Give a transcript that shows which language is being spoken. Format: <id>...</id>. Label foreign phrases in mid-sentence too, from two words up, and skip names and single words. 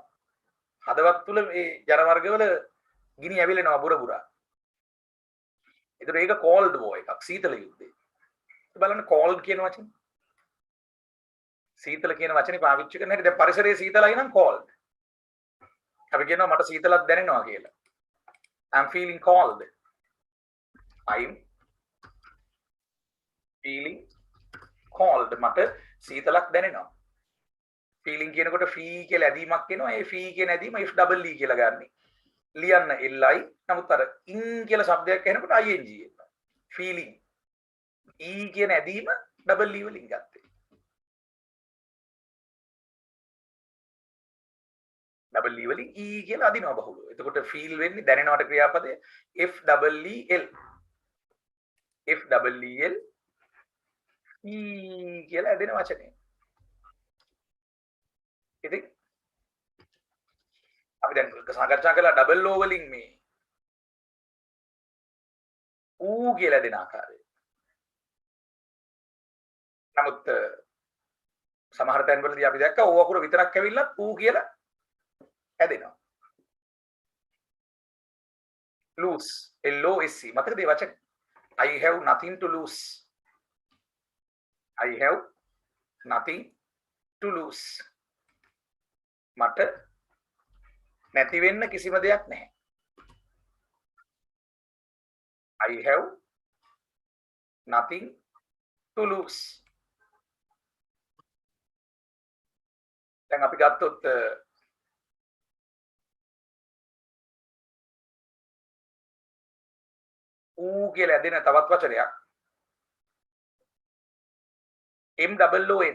<si>හදවත් තුල මේ ජන වර්ගවල ගිනි ඇවිලෙනවා බුර බුරා. ඒතර ඒක</si> <en>cold war</en> <si>එකක් සීතල යුද්ධය. බලන්න cold කියන වචනේ. සීතල කියන වචනේ පාවිච්චි කරන හැටි දැන් පරිසරයේ සීතලයි නම් cold. අපි කියනවා මට සීතලක් දැනෙනවා කියලා.</si> <en>I'm feeling cold. I'm feeling cold.</en> <si>මට සීතලක් දැනෙනවා. feeling කියනකොට fee කියලා ඇදීමක් එනවා. ඒ fee කියන ඇදීම</si> <en>if double e</en> <si>කියලා ගන්න. ලියන්න li. නමුත් අර in කියලා શબ્දයක් එනකොට ing එනවා. feeling. e කියන ඇදීම</si> <en>double e</en> <si>වලින් ගත්තේ.</si> <en>double e</en> <si>වලින් e කියලා අදිනවා බහුලව. එතකොට feel වෙන්නේ දැනෙනවට ක්‍රියාපදය</si> <en>f double e l. f double e l</en> <si>e කියලා ඇදෙන වචනේ. ඉතින් අපි දැන් සාකච්ඡා කළා</si> <en>double o</en> <si>වලින් මේ ඌ කියලා දෙන ආකාරය. නමුත් සමහර තැන්වලදී අපි දැක්කා ඕ අකුර විතරක් ඇවිල්ලා ඌ කියලා ඇදෙනවා. lose LOSE මතකද මේ වචනේ?</si> <en>I have nothing to lose. I have nothing to lose.</en> <si>මට නැති වෙන්න කිසිම දෙයක් නැහැ.</si> <en>I have nothing to lose.</en> <si>දැන් අපි ගත්තොත් ඌ කියලා ඇදෙන තවත් වචනයක් MOON.</si>